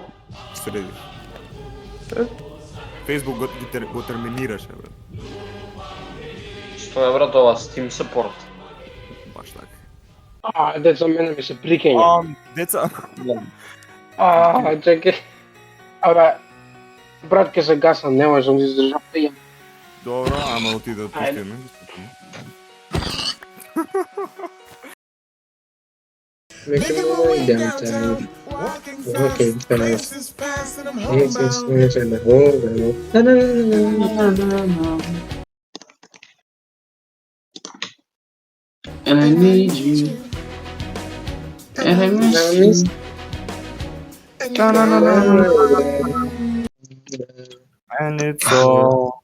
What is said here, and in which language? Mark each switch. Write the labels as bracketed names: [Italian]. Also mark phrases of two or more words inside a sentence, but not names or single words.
[Macedonian] Среди. Facebook го терминираше, бе. Што е, брат, ова Steam support? Баш така. Деца, мене ми се прикења. Деца, Чекай. Абе, брат, ке се гасам, не можам да издржам. Dobro, ама отида да Айде. пустиме. Веќе много идем те. Окей, [English] And I need you. And I miss you. And it's all...